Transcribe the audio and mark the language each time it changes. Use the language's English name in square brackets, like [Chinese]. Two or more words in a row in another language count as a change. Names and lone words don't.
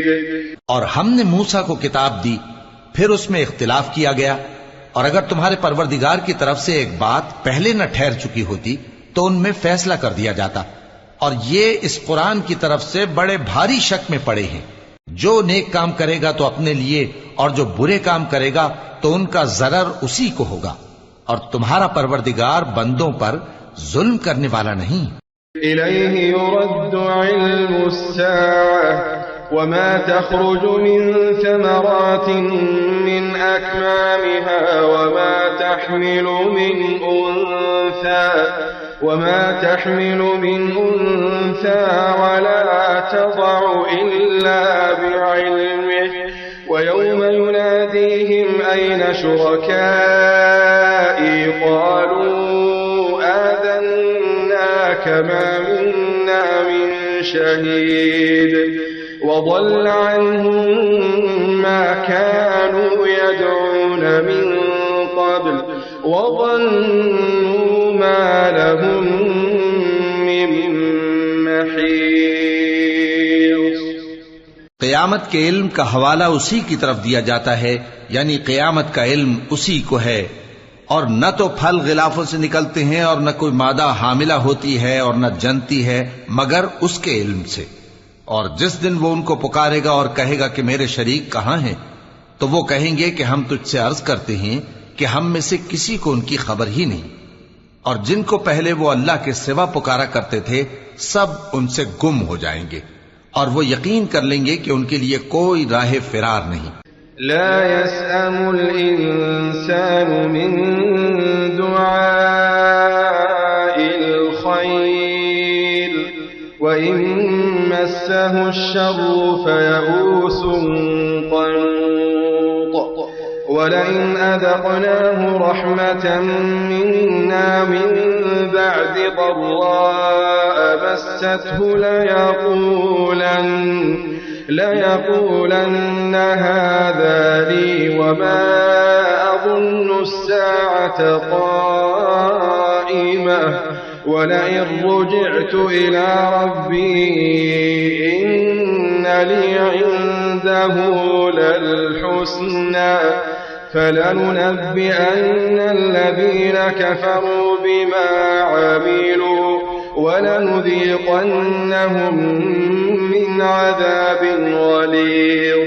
[Urdu] اور ہم نے موسیٰ کو کتاب دی، پھر اس میں اختلاف کیا گیا، اور اگر تمہارے پروردگار کی طرف سے ایک بات پہلے نہ ٹھہر چکی ہوتی تو ان میں فیصلہ کر دیا جاتا. اور یہ اس قرآن کی طرف سے بڑے بھاری شک میں پڑے ہیں. جو نیک کام کرے گا تو اپنے لیے، اور جو برے کام کرے گا تو ان کا ضرر اسی کو ہوگا. اور تمہارا پروردگار بندوں پر ظلم کرنے والا نہیں. [Arabic] إليه يرد علم الساعة وما تخرج من ثمرات من أكمامها وما تحمل من أنثى ولا تضع إلا بعلمه ويوم يناديهم أين شركائي قالوا آذناك ما منا من شهيد وضل عنهم ما كانوا يدعون من قبل وظنوا ما لهم من محيص. [Urdu] قیامت کے علم کا حوالہ اسی کی طرف دیا جاتا ہے، یعنی قیامت کا علم اسی کو ہے. اور نہ تو پھل غلافوں سے نکلتے ہیں اور نہ کوئی مادہ حاملہ ہوتی ہے اور نہ جنتی ہے مگر اس کے علم سے. اور جس دن وہ ان کو پکارے گا اور کہے گا کہ میرے شریک کہاں ہیں، تو وہ کہیں گے کہ ہم تجھ سے عرض کرتے ہیں کہ ہم میں سے کسی کو ان کی خبر ہی نہیں. اور جن کو پہلے وہ اللہ کے سوا پکارا کرتے تھے سب ان سے گم ہو جائیں گے، اور وہ یقین کر لیں گے کہ ان کے لیے کوئی راہ فرار نہیں. [Arabic] لا يسأم الإنسان من دعاء الخير وإن مسه الشر فيئوس قنوط ولئن أذقناه رحمة منا من بعد ضراء مسته ليقولن هذا لي وما أظن الساعة قائمة ولئن رجعت إلى ربي إن لي عنده للحسنى فلننبئن الذين كفروا بما عملوا ولنذيقنهم من عذاب غليظ.